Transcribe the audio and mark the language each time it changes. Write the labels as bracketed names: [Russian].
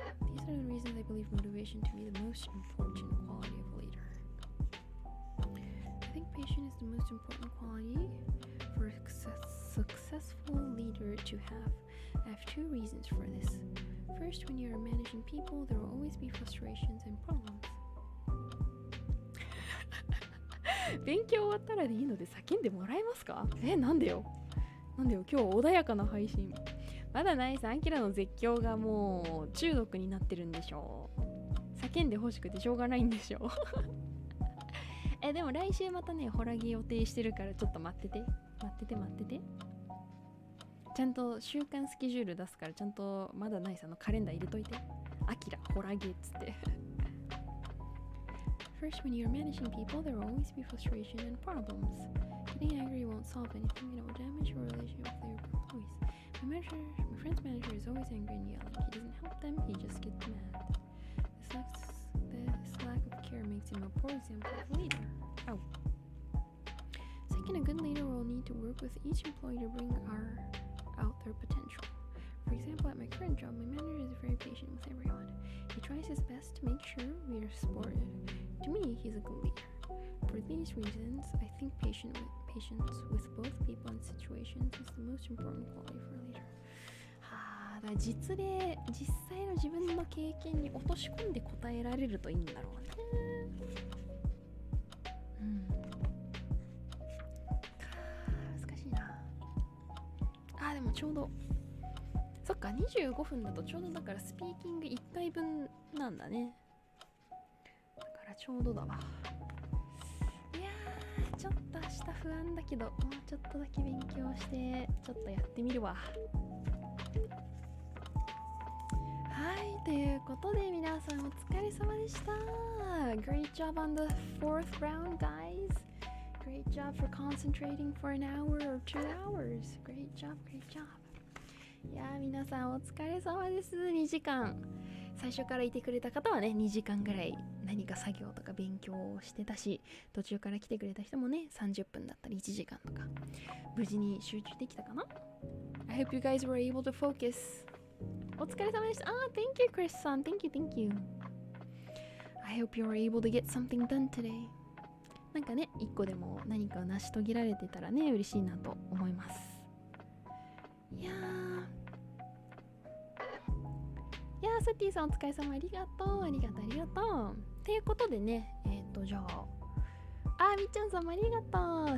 [English] These are the reasons I believe motivation to be the most important quality of a leader. I think patience is the most important quality for a successful leader to have. I have two reasons for this. First, when you are managing people, there will always be frustrations and problems. [Japanese] 勉強終わったらでいいので叫んでもらえますか？なんでよ今日穏やかな配信。まだないさ、アキラの絶叫がもう中毒になってるんでしょう。叫んでほしくてしょうがないんでしょう。でも来週またね、ホラギ予定してるからちょっと待ってて。ちゃんと週間スケジュール出すから、ちゃんとまだないさのカレンダー入れといて。アキラ、ホラギっつって。 [English] First, when you're managing people, there will always be frustration and problems. Getting angry won't solve anything, and it will damage your relationship with your employees. My friend's manager is always angry and yelling. He doesn't help them, he just gets mad. This lack of care makes him a poor example of a leader. Oh. Second, a good leader will need to work with each employee to bring out their potential. For example, at my current job, my manager is very patient with everyone. He tries his best to make sure we are supported. To me, he's a good leader. For these reasons, I think patience with both people and situations is the most important quality for a leader. [Japanese] だから実際の自分の経験に落とし込んで答えられるといいんだろうね。難しいな。でもちょうどそっか、25分だとちょうどだからスピーキング1回分なんだね。だからちょうどだわ。いやー、ちょっと明日不安だけど、もうちょっとだけ勉強してちょっとやってみるわ。はい、ということで皆さんお疲れ様でした。 [English] Great job on the fourth round, guys. Great job for concentrating for an hour or 2 hours. Great job. [Japanese] いやー、皆さんお疲れ様です。2時間。最初からいてくれた方はね、2時間ぐらい何か作業とか勉強をしてたし、途中から来てくれた人もね、30分だったり1時間とか、無事に集中できたかな？ [English] I hope you guys were able to focus. [Japanese] お疲れ様でした。 [English] Thank you, Chris さん。 Thank you. I hope you were able to get something done today. [Japanese] なんかね、1個でも何か成し遂げられてたらね、嬉しいなと思います。いやー、サティさんお疲れ様、ありがとう。ということでね、じゃあ、みっちゃんさんもありがとう。